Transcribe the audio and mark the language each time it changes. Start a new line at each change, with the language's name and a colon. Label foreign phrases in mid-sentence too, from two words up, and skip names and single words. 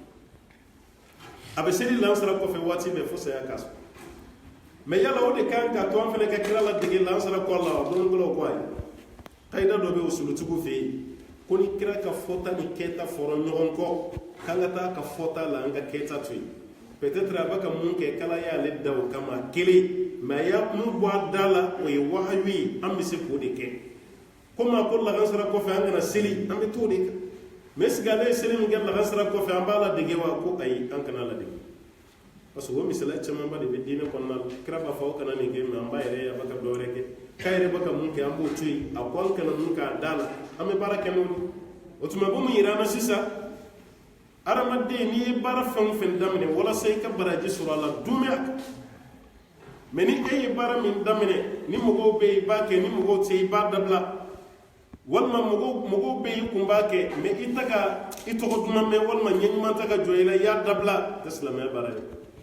Bambara: a bɛ seli lansara kɔfɛ waati bɛɛ fo saya k'a sɔrɔ mais yala o de kan ka to an fana ka kira ladege lansara kɔ la a bolonbolaw ko ayi kayida dɔ bɛ usulutigiw fɛ yen ko ni kira ka fɔta ni kɛta fɔra ɲɔgɔn kɔ k'an ka taa ka fɔta la an ka kɛta to yen peut-être a bɛ ka mun kɛ kala y'ale da o kama kelen mais a y'a mun bɔ a da la o ye wahayu ye an bɛ se k'o de kɛ komi a ko lagansara kɔfɛ an kana seli an bɛ t'o de kɛ mais est-ce que ale ye seli min kɛ lagansara kɔfɛ an b'a ladege wa ko ayi an kana ladege parce que o misaliya camanba de bɛ diinɛ kɔnɔna la kira b'a fɔ aw kana nin kɛ mais an b'a yɛrɛ a bɛ ka dɔ wɛrɛ kɛ k'a yɛrɛ bɛ ka mun kɛ an b'o to yen a ko an kana mun k'a da la an bɛ baara kɛ n'o ye o tuma bɛ mun yira an na sisan adamaden n'i ye baara fɛn o fɛn daminɛ walasa i ka baraji sɔrɔ a la dumuni a kan mais ni e ye baara min daminɛ ni mɔgɔw bɛ yen i b'a kɛ ni mɔgɔw tɛ yen i b'a dabila walima mɔgɔw bɛ yen i kun b'a kɛ mais i tɛ ka i tɔgɔ duman mɛn walima ɲɛ ɲuman tɛ ka jɔ i la i y'a dabila o tɛ silamɛya baara ye